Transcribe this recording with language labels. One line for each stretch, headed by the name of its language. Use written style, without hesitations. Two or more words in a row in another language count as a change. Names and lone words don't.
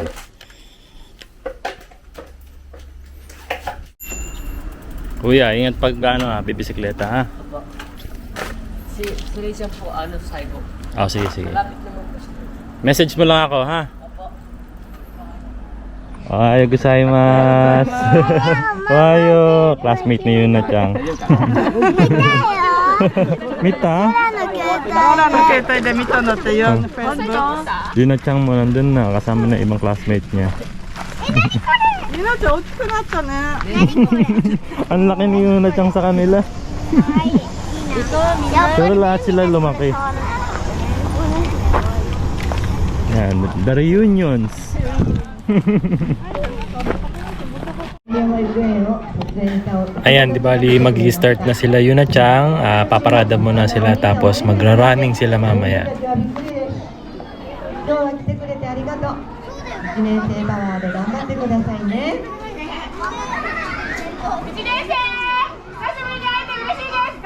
Filipino: Kuya, ingat pag bibisikleta ha. Opo. Si Lisa po, Saigo. Oh, sige. Malapit naman po siya. Message mo lang ako ha. Opo. Ayaw gozaimasu. Ayaw. Classmate ni Yuna Chang. Mita?
Japanese: ラの携帯で見たのってよ、Facebook。
Filipino: Yuna Chang mo nandun na kasama na ibang classmate niya.
Japanese: みなちゃん大きくなったね。
Filipino: Ang laki ni Yuna Chang sa kanila. Pero lahat sila lumaki. Yan,
English: the reunions.
Filipino: Ayan, di bali mag-i-start na sila Yuna Chang. Paparada muna sila tapos magra-running sila mamaya.
Japanese: 今日は来てくれてありがとう。1年生パワーで頑張ってくださいね。 1年生、久しぶりに会えて嬉しいです。